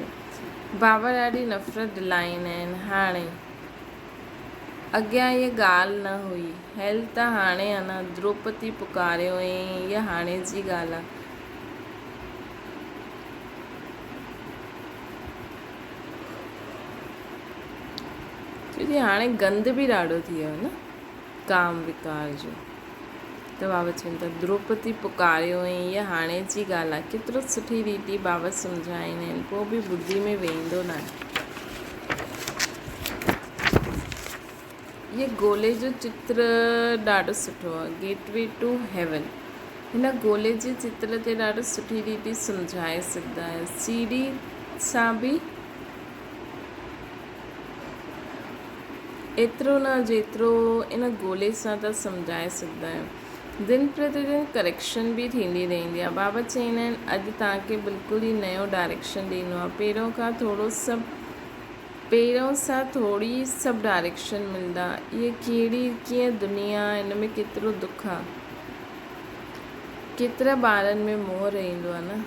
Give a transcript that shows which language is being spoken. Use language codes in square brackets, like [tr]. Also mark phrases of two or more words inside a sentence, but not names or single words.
[sd] बाबा ॾाढी नफ़रत दिलाईंदा आहिनि। हाणे अॻियां इहा ॻाल्हि न हुई, हेल त हाणे आहे न, द्रौपदी पुकारियो हुई, इहा हाणे जी ॻाल्हि आहे। छोकी हाणे गंद बि ॾाढो थी वियो न काम विकार जो। त बाबा चवनि था द्रौपदी पुकारियो हुई, इहा हाणे जी ॻाल्हि आहे। केतिरो सुठी रीति बाबा सम्झाईंदा आहिनि, पोइ बि बुद्धि में वेंदो न आहे। इहे गोले जो चित्र ॾाढो सुठो आहे, [en] Gateway to heaven. [sd] हिन गोले जे चित्र ते ॾाढो सुठी रीति सम्झाए सघंदा आहियो। सीढ़ी सां बि एतिरो न जेतिरो इन गोले सां त सम्झाए सघंदा आहियो। दिन प्रतिदिन करेक्शन बि थींदी रहंदी आहे। बाबा चवंदा आहिनि अॼु तव्हांखे बिल्कुलु ई नयो डायरेक्शन ॾिनो आहे। पहिरों सां थोरी सभु डायरेक्शन मिलंदा। इहे कीअं दुनिया, हिन में केतिरो दुख आहे, केतिरा ॿारनि में मोह रहंदो आहे न।